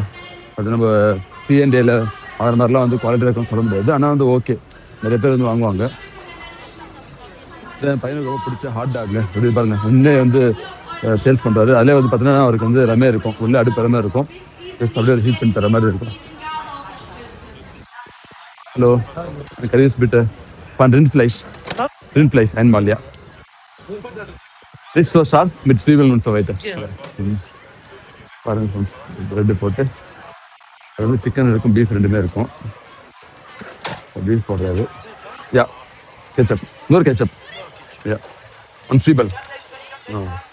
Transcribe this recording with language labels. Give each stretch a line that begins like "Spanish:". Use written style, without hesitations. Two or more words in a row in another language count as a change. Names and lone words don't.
Tamil: அது நம்ம C&Aல ஆகிற மாதிரிலாம் வந்து குவாலிட்டி இருக்குன்னு சொல்ல முடியாது. ஆனால் வந்து ஓகே, நிறைய பேர் வந்து வாங்குவாங்க. என் பையனுக்கு ரொம்ப பிடிச்ச
English: hot dogங்க.
Tamil: எப்படி பாருங்க, முன்னே வந்து சேல்ஸ் பண்ணுறாரு. அதிலே வந்து பார்த்தீங்கன்னா அவருக்கு வந்து எல்லாமே இருக்கும். உள்ளே அடுப்பு எல்லாமே இருக்கும். ஜஸ்ட் அப்படியே ஹீட் பண்ணி தர மாதிரி இருக்கும்.
German: Hallo, kann ich bitte von Rindfleisch? Rindfleisch einmal, ja. Nicht so scharf, mit Zwiebeln und so weiter.
Tamil: பாருங்க, ப்ரெட்டு போட்டு அது வந்து சிக்கன் இருக்கும், பீஃப் ரெண்டுமே இருக்கும். பீஃப் போடுறாரு.
English: yeah, ketchup,
Tamil: இன்னொரு கெச்சப்.
English: yeah, one Zwiebel.